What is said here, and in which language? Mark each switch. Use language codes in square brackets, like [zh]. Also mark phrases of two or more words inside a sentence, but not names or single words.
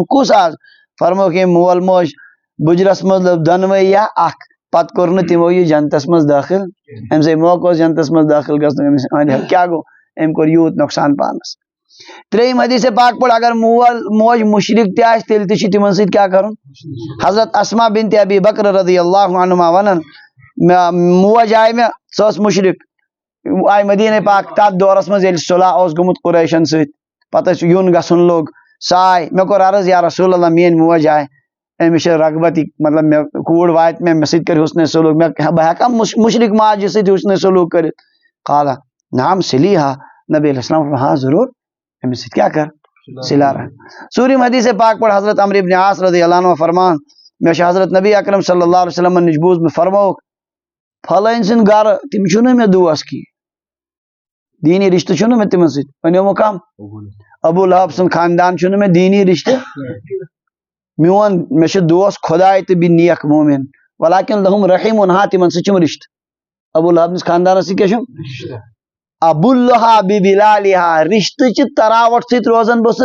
[ks] کُس آز فرموکھ ییٚمۍ مول موج بُجرس منٛز لٔب دۄنوَے یا اکھ پتہٕ کوٚر نہٕ تِمو یہِ جنتس منٛز دٲخل أمۍ سٕے موقعہٕ اوس جنتس منٛز دٲخل گژھنُک أمِس أنٛدۍ ہٮ۪تھ کیٛاہ گوٚو أمۍ کوٚر یوٗت نۄقصان پانس ترٛیٚیِم حدیث پاک پٲٹھۍ اگر مول موج مُشرِک تہِ آسہِ تیٚلہِ تہِ چھُ تِمن سۭتۍ کیٛاہ کرُن حضرت اسما بنت ابی بکر [ar] رضی اللہ عنہما [ks] ونان موج آیہِ مےٚ سۄ ٲس مُشرِک آیہِ مدیٖنہ پاک تتھ دورس منٛز ییٚلہِ صلح اوس گوٚمُت قریشن سۭتۍ پتہٕ ٲسۍ یُن گژھُن لوٚگ سۄ آیہِ مےٚ کوٚر عرض [ar] یا رسول اللہ [ks] میٲنۍ موج آیہِ أمِس چھِ رغبت مطلب مےٚ کوٗر واتہِ مےٚ سۭتۍ کٔرِ حُسنِ سلوٗک بہٕ ہٮ۪کا مُشرِک ماجہِ سۭتۍ حُسنِ سلوٗک کٔرِتھ [ar] قالا نعم صلیحا [ks] نبی علیہ السلام ہاں ضروٗر أمِس سۭتۍ کیٛاہ کر صلح رحم ژوٗرِم حدیث پاک پٲٹھۍ حضرت عمر ابن عاص [ar] رضی اللہ عنہ [ks] فرمان مےٚ چھُ حضرت نبی اکرم صلی اللہ علیہ وسلمن نِش بوٗزمُت فرمووُکھ پھلٲنۍ سٕنٛدۍ گرٕ تِم چھُنہٕ مےٚ دوس کینٛہہ دیٖنی رِشتہٕ چھُنہٕ مےٚ تِمن سۭتۍ ؤنِو کم ابوٗ لہب سُنٛد خاندان چھُنہٕ مےٚ دیٖنی رِشتہٕ میون مےٚ چھُ دوس خۄداے تہٕ بیٚیہِ نیک مومِن [ar] ولاکن لہم رحیٖمُن [ks] ہاں تِمن سۭتۍ چھُم رِشتہٕ ابوٗ لہب نِس خاندانس سۭتۍ کیٛاہ چھُم [ar] ابوٗلہا بِبِلالِہا [ks] رِشتہٕ چہِ تراوٹ سۭتۍ روزان بہٕ